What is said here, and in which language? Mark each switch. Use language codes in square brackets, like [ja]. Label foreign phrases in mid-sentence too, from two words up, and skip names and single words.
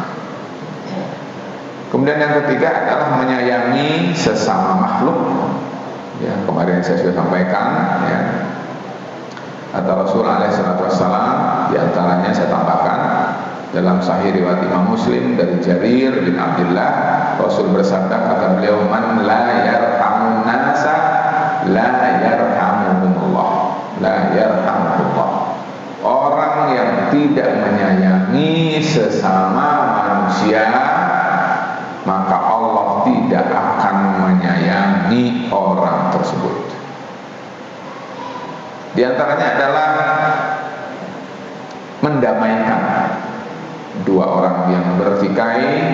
[id] Kemudian yang ketiga adalah menyayangi sesama makhluk. Ya, kemarin saya sudah sampaikan ya. Kata Rasul alaihissalam, di antaranya saya tambahkan dalam Sahih riwayat Imam Muslim dari Jarir bin Abdullah, Rasul bersabda, kata beliau, [ar] من لا يرحمون الناس لا يرحمهم الله، لا يرحمه الله. [id] Orang yang tidak menyayangi sesama manusia, maka Allah tidak akan menyayangi orang tersebut. Di antaranya adalah mendamaikan dua orang yang bertikai.